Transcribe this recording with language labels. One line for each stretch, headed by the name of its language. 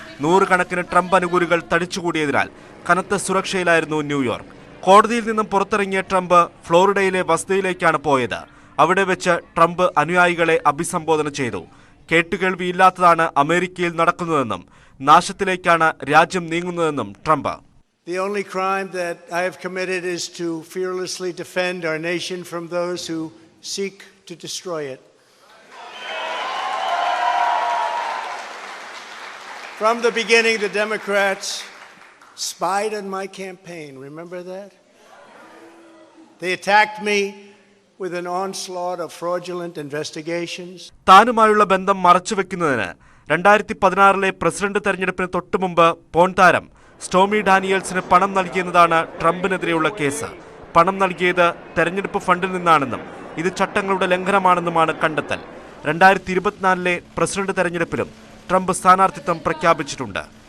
Malayalam: 100 കണക്കിന് ട്രംപ് അനുകൂലികൾ തടിച്ചുകൂടിയതിനാൽ കനത്ത സുരക്ഷയിലായിരുന്നു ന്യൂയോർക്ക്. കോടതിയിൽ നിന്നും പുറത്തിറങ്ങിയ ട്രംപ് ഫ്ലോറിഡയിലെ വസതിയിലേക്കാണ് പോയത്. അവിടെ വെച്ച് ട്രംപ് അനുയായികളെ അഭിസംബോധന ചെയ്തു. കേട്ടുകേൾവിയില്ലാത്തതാണ് അമേരിക്കയിൽ നടക്കുന്നതെന്നും നാശത്തിലേക്കാണ് രാജ്യം നീങ്ങുന്നതെന്നും Trump.
English: The only crime that I have committed is to fearlessly defend our nation from those who seek to destroy it. From the beginning, the Democrats spied on my campaign. Remember that? They attacked me with an onslaught of fraudulent investigations.
Malayalam: താനുമായുള്ള ബന്ധം മറച്ചുവെക്കുന്നതിന് 2016 president തെരഞ്ഞെടുപ്പിന് തൊട്ടുമുമ്പ് porn താരം stormy ഡാനിയൽസിന് പണം നൽകിയെന്നതാണ് ട്രംപിനെതിരെയുള്ള case. പണം നൽകിയത് തെരഞ്ഞെടുപ്പ് ഫണ്ടിൽ നിന്നാണെന്നും ഇത് ചട്ടങ്ങളുടെ ലംഘനമാണെന്നുമാണ് കണ്ടെത്തൽ. 2024 പ്രസിഡന്റ് തെരഞ്ഞെടുപ്പിലും ട്രംപ് സ്ഥാനാർത്ഥിത്വം പ്രഖ്യാപിച്ചിട്ടുണ്ട്.